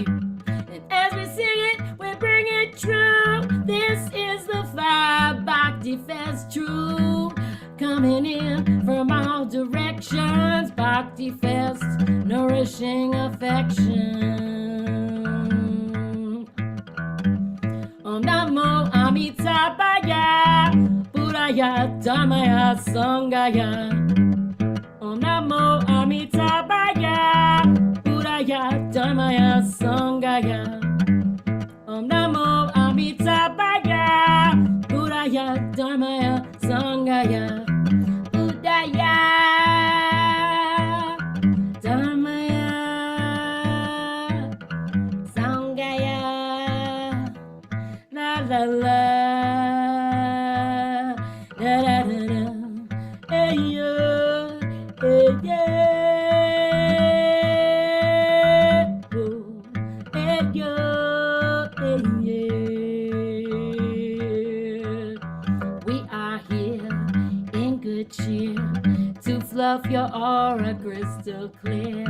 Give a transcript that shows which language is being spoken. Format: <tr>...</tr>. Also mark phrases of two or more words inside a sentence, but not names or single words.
<en>And as we sing it, we bring it true. This is the vibe, Bhakti Fest true. Coming in from all directions, Bhakti Fest, nourishing affection.</en> <sa>ॐ नमो अमिताभाय बुद्धाय धर्माय सङ्घाय. ॐ नमो अमिताभाय बुद्धाय धर्माय सङ्घाय. ॐ नमो अमिताभाय बुद्धाय धर्माय सङ्घाय. बुद्धाय धर्माय सङ्घाय. La la la, da da da da, hey yo, hey yeah, oh, hey yo, hey yeah.</sa> <en>We are here in good cheer to fluff your aura crystal clear.</en>